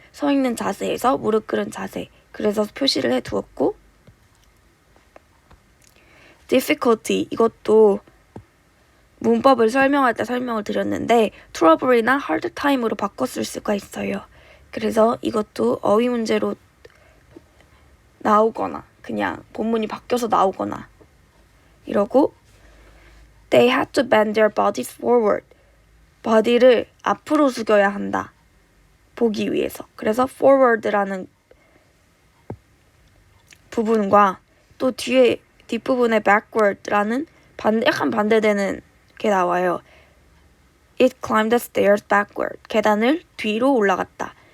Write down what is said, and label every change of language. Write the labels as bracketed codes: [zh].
[ko] 서 있는 자세에서 무릎 꿇은 자세. 그래서 표시를 해두었고 difficulty 이것도 문법을 설명할 때 설명을 드렸는데 trouble이나 hard time으로 바꿨을 수가 있어요. 그래서 이것도 어휘 문제로 나오거나 그냥 본문이 바뀌어서 나오거나 이러고 [en] They had to bend their bodies forward. [ko] body를 앞으로 숙여야 한다. 보기 위해서. 그래서 forward라는 부분과 또 뒤에 뒷부분에 backward라는 약간 반대되는 게 나와요. [en] It climbed the stairs backward. [ko] 계단을 뒤로 올라갔다.